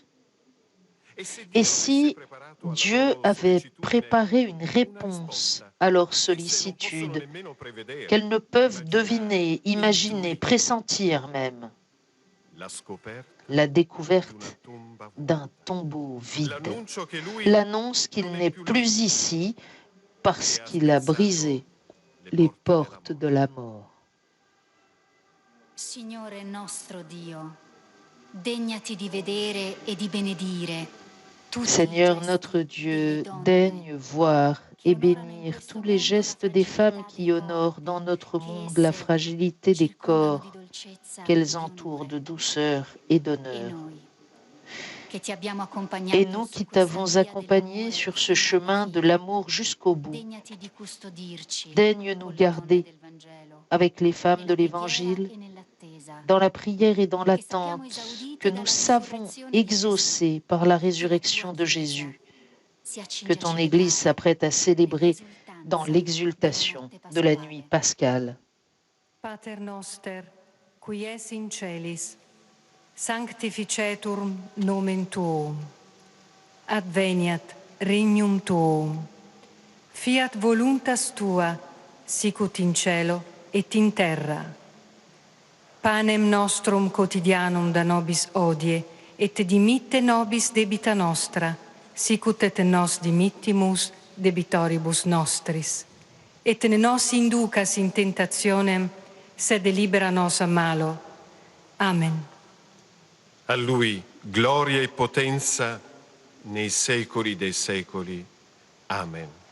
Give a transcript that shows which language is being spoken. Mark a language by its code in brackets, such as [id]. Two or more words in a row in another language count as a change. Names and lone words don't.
[fr] Et si Dieu avait préparé une réponse à leur sollicitude, qu'elles ne peuvent deviner, imaginer, pressentir même, la découverte d'un tombeau vide, l'annonce qu'il n'est plus ici parce qu'il a brisé les portes de la mort. [it] Signore nostro Dio, degnati di vedere e di benedire. [fr] Seigneur notre Dieu, daigne voir et bénir tous les gestes des femmes qui honorent dans notre monde la fragilité des corps qu'elles entourent de douceur et d'honneur. Et nous qui t'avons accompagné sur ce chemin de l'amour jusqu'au bout, daigne nous garder avec les femmes de l'Évangile, dans la prière et dans l'attente que nous savons exaucer par la résurrection de Jésus, que ton Église s'apprête à célébrer dans l'exultation de la nuit pascale. [la] Pater noster, qui es in celis, sanctificetur nomen tuum, adveniat regnum tuum, fiat voluntas tua, sicut in cielo et in terra. Panem nostrum quotidianum da nobis hodie, et dimitte nobis debita nostra, sicut et nos dimittimus debitoribus nostris. Et ne nos inducas in tentationem, sed libera nos a malo. Amen. [it] A Lui gloria e potenza nei secoli dei secoli. Amen.